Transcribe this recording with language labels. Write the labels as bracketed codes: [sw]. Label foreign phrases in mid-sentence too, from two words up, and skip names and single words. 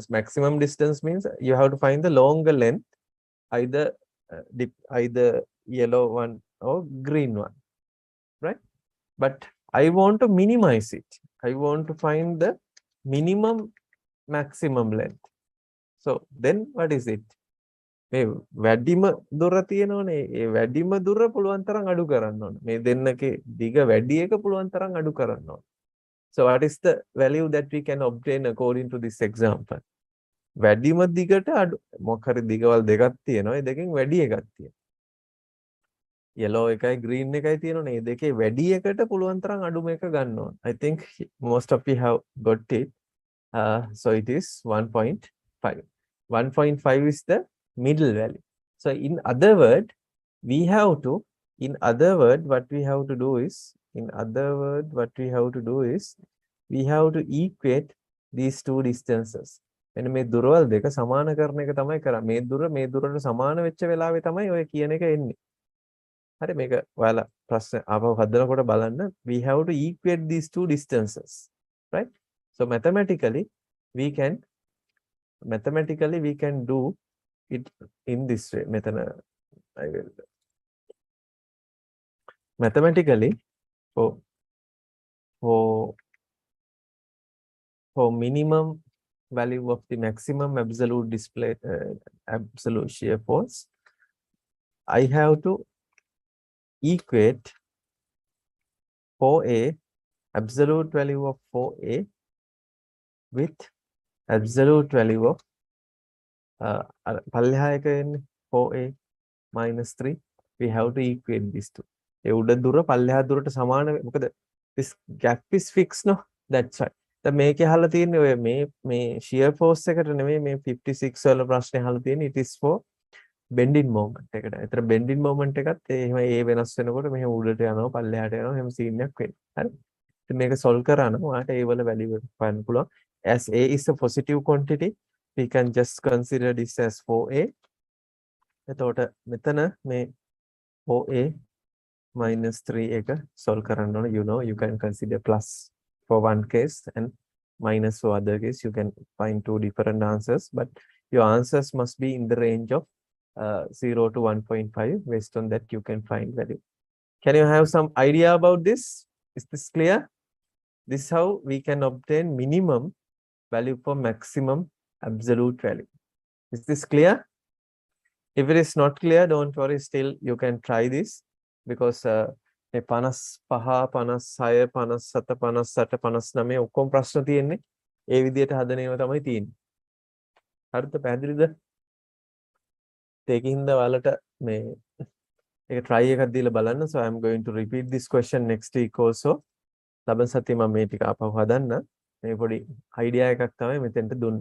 [en] Maximum distance means you have to find the longer length, either yellow one or green one, right? But I want to minimize it. I want to find the minimum maximum length. So then what is it? [si] වැඩිම දුර තියෙනවනේ ඒ වැඩිම දුර පුළුවන් තරම් අඩු කරන්න ඕනේ. මේ දෙන්නගේ දිග වැඩි එක පුළුවන් තරම් අඩු කරන්න ඕනේ. [en] So what is the value that we can obtain according to this example? [si] වැඩිම දිගට අඩු මොකක් හරි දිගවල් දෙකක් තියෙනවා. ඒ දෙකෙන් වැඩි එකක් තියෙනවා. yellow එකයි green එකයි තියෙනවනේ. ඒ දෙකේ වැඩි එකට පුළුවන් තරම් අඩුම එක ගන්න ඕනේ. [en] I think most of you have got it. So it is 1.5. 1.5 is the middle value. So in other word, what we have to do is, we have to equate these two distances. [si] එන්න මේ දුරවල් දෙක සමාන කරන එක තමයි කරන්නේ. මේ දුරට සමාන වෙච්ච වෙලාවේ තමයි ඔය කියන එක එන්නේ. හරි මේක ඔයාලා ප්‍රශ්න ආපහු හදනකොට බලන්න. [en] We have to equate these two distances, right? So mathematically we can do it in this way. Mathematically, for minimum value of the maximum absolute display, absolute shear force, I have to equate 4a, absolute value of 4a with absolute value of [si] පල්ලෙහා එක එන්නේ [en] 4a minus 3. We have to equate these two. [si] ඒ උඩ දුර පල්ලෙහා දුරට සමාන මොකද [en] this gap is fixed no, that's right. [si] දැන් මේකේ අහලා තියෙන්නේ ඔය මේ [en] shear force [si] එකට නෙමෙයි මේ 56 වල ප්‍රශ්නේ අහලා තියෙන්නේ, [en] it is for bending moment එකට. [si] ඒතර [en] bending moment [si] එකත් එහෙම ඒ වෙනස් වෙනකොට මෙහෙම උඩට යනවා පල්ලෙහාට යනවා එහෙම සීන් එකක් වෙන්නේ. හරි. ඉතින් මේක solve කරා නම් ඔයාලට ඒ වල value එක හොයන්න පුළුවන්. [en] As a is a positive quantity, we can just consider this as 4a. [si] එතකොට මෙතන මේ 4a minus 3 එක solve කරන්න ඕන. [en] You know, you can consider plus for one case and minus for other case. You can find two different answers, but your answers must be in the range of 0 to 1.5. Based on that, you can find value. Can you have some idea about this? Is this clear? This is how we can obtain minimum value for maximum absolute value. Is this clear? If it is not clear, don't worry, still you can try this, because [si] මේ 55 56 57 58 59 ඔක්කොම ප්‍රශ්න තියෙන්නේ ඒ විදිහට හදන ඒවා තමයි තියෙන්නේ. හරිද? පැහැදිලිද? ඒකින්ද ඔයාලට මේ ඒක try එකක් දීලා බලන්න. [en] So I am going to repeat this question next week also. [si] ලබන සතියේ මම මේ ටික ආපහු හදන්න. මේ පොඩි idea එකක් තමයි මෙතෙන්ට දුන්නේ.